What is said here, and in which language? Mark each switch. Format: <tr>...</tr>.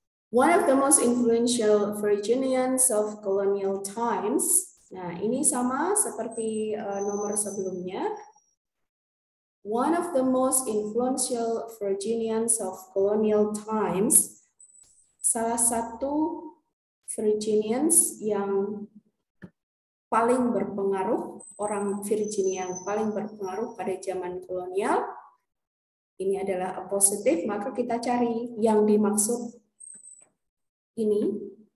<en>One of the most influential Virginians of colonial times.</en> <id>Nah, ini sama seperti nomor sebelumnya.</id> <en>One of the most influential Virginians of colonial times.</en> <id>Salah satu Virginians yang paling berpengaruh, orang Virginia yang paling berpengaruh pada zaman kolonial, ini adalah appositive, maka kita cari yang dimaksud ini.</id>